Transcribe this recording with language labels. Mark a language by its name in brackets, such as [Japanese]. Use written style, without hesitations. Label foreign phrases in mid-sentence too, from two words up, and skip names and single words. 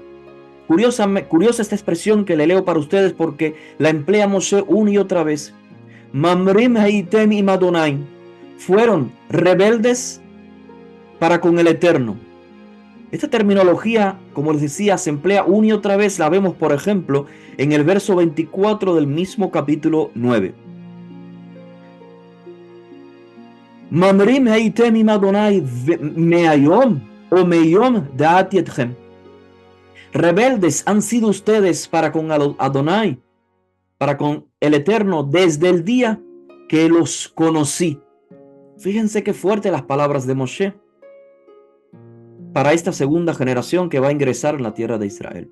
[Spanish] Curiosa esta expresión que le leo para ustedes porque la emplea Moshe una y otra vez. [Hebrew] ממרים הייתם עם אדוני, [Spanish] fueron rebeldes para con el Eterno. Esta terminología, como les decía, se emplea una y otra vez. La vemos, por ejemplo, en el verso 24 del mismo capítulo 9. [Hebrew] ממרים הייתם עם אדוני מהיום או מיום דעתי אתכם. [Spanish] Rebeldes han sido ustedes para con Adonai, para con el Eterno, desde el día que los conocí. Fíjense qué fuertes las palabras de Moshe para esta segunda generación que va a ingresar en la tierra de Israel.